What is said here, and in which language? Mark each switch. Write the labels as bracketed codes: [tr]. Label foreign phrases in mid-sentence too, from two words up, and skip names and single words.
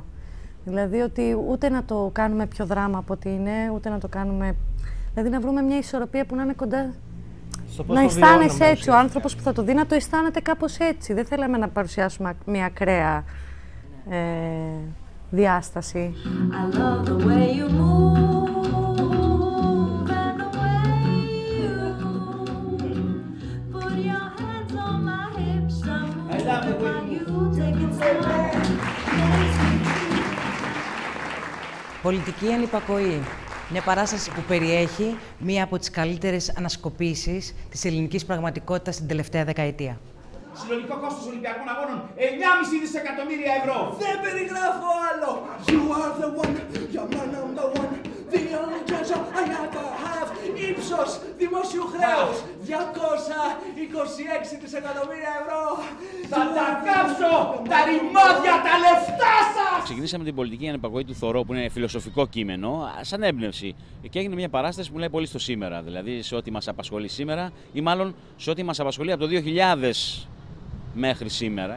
[el] Δηλαδή ότι ούτε να το κάνουμε πιο δράμα από ό,τι είναι, ούτε να το κάνουμε... Δηλαδή να βρούμε μια ισορροπία που να είναι κοντά... Να αισθάνεσαι έτσι, ο άνθρωπος που θα το δει να το αισθάνεται κάπως έτσι. Δεν θέλαμε να παρουσιάσουμε μια ακραία διάσταση. [en] I love the way you move and the way you put your hands on my hips. I love it when you take it slow. [el] Πολιτική ανυπακοή. Μια παράσταση που περιέχει μία από τις καλύτερες ανασκοπήσεις της ελληνικής πραγματικότητας την τελευταία δεκαετία. Συνολικό κόστος Ολυμπιακών Αγώνων 9,5 δισεκατομμύρια ευρώ. Δεν περιγράφω άλλο. [en] You are the one, you're my number one. The only treasure I ever have. [el] Ύψος δημόσιου χρέους 226 δισεκατομμύρια ευρώ. Θα τα κάψω τα ρημάδια, τα λεφτά σας. Ξεκινήσαμε την πολιτική ανυπακοή του Θωρώ, που είναι φιλοσοφικό κείμενο, σαν έμπνευση. Και έγινε μια παράσταση που λέει πολύ στο σήμερα. Δηλαδή σε ό,τι μας απασχολεί σήμερα, ή μάλλον σε ό,τι μας απασχολεί από το 2000 μέχρι σήμερα.